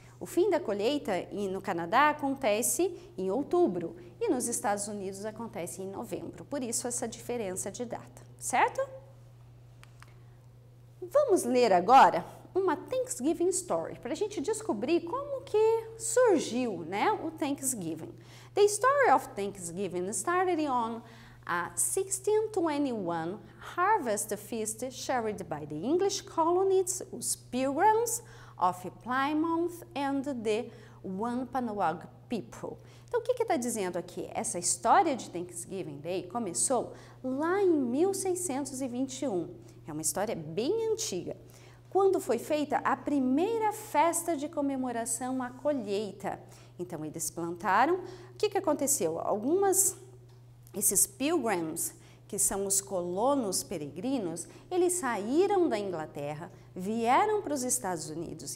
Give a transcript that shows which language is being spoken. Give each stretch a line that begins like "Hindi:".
Portuguese: O fim da colheita no Canadá acontece em outubro e nos Estados Unidos acontece em novembro. Por isso essa diferença de data, certo? Vamos ler agora uma Thanksgiving Story, para a gente descobrir como que surgiu, né, o Thanksgiving.
English: The story of Thanksgiving started on a 1621 harvest feast shared by the English colonists, os Pilgrims of Plymouth and the Wampanoag people.
Portuguese: Então, o que está dizendo aqui? Essa história de Thanksgiving Day começou lá em 1621. É uma história bem antiga, quando foi feita a primeira festa de comemoração à colheita. Então, eles plantaram. O que aconteceu? Esses pilgrims, que são os colonos peregrinos, eles saíram da Inglaterra, vieram para os Estados Unidos.